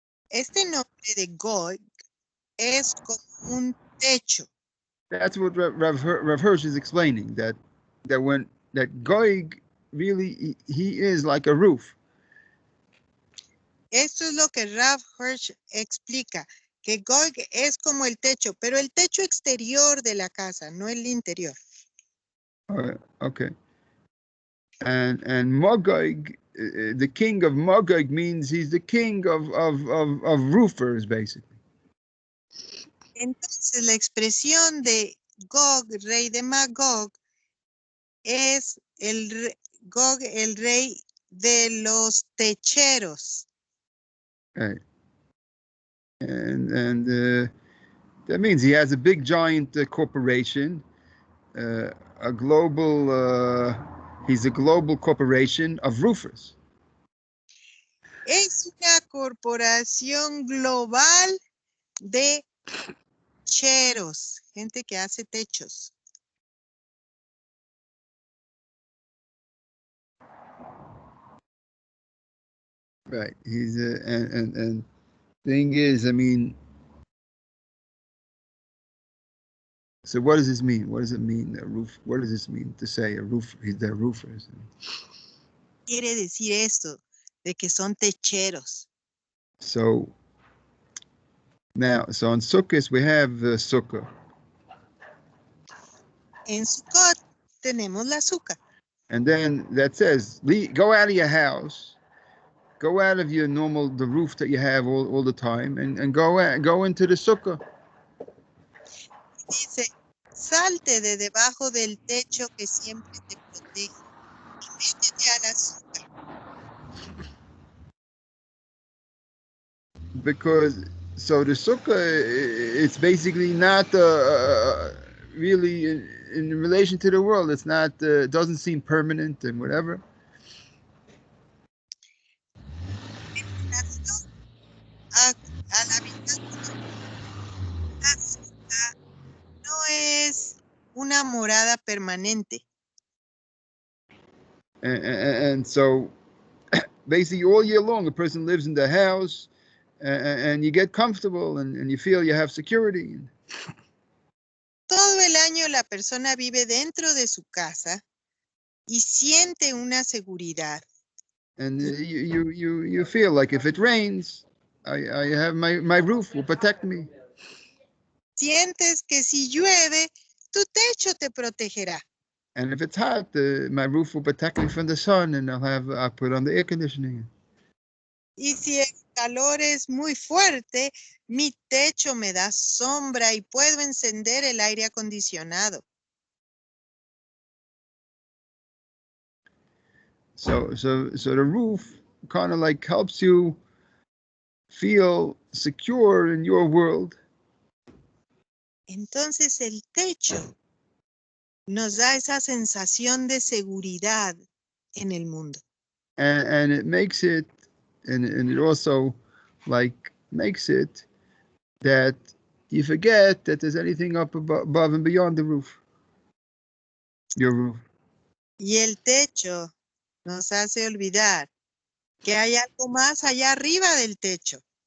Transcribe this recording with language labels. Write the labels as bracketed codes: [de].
[es] Este nombre de Gog es como un techo. [en] That's what Rav Hirsch is explaining, that Gog really he is like a roof. [es] Esto es lo que Rav Hirsch explica, que Gog es como el techo, pero el techo exterior de la casa, no el interior. [en] Okay. And Magog, the king of Magog means he's the king of roofers, basically. [es] Entonces la expresión de Gog, rey de Magog, es Gog, el rey de los techeros. [en] Right. And that means he has a big giant corporation, a global. He's a global corporation of roofers. [es] Es una corporación global de techeros, gente que hace techos. [en] Right. He's and thing is, I mean, so what does this mean? What does it mean, a roof? What does this mean to say a roof? They're roofers. [es] Quiere decir esto, de que son techeros. [en] So now, so on Sukkot we have the Sukkah. [es] En Sukkot tenemos la azúcar. [en] And then that says, go out of your house, go out of your the roof that you have all the time, and go into the Sukkah. [es] Dice, salte de debajo del techo que siempre te protege y métete a la azúcar. [en] Because, so the Sukkah, it's basically not really in relation to the world. It's not, doesn't seem permanent and whatever. [es] A la vida no es una morada permanente. [en] And so basically all year long, a person lives in the house and you get comfortable and you feel you have security. [es] Todo el año la persona vive dentro de su casa y siente una seguridad. [en] And you feel like if it rains, I have my roof will protect me. [es] Sientes que si llueve, tu techo te protegerá. [en] And if it's hot, my roof will protect me from the sun, and I'll put on the air conditioning. [es] Y si el calor es muy fuerte, mi techo me da sombra y puedo encender el aire acondicionado. [en] So the roof kind of like helps you feel secure in your world. [es] Entonces el techo nos da esa sensación de seguridad en el mundo. [en] And it makes it, and it also like makes it that you forget that there's anything up above and beyond the roof, your roof. [es] Y el techo nos hace olvidar que hay algo más allá arriba del techo.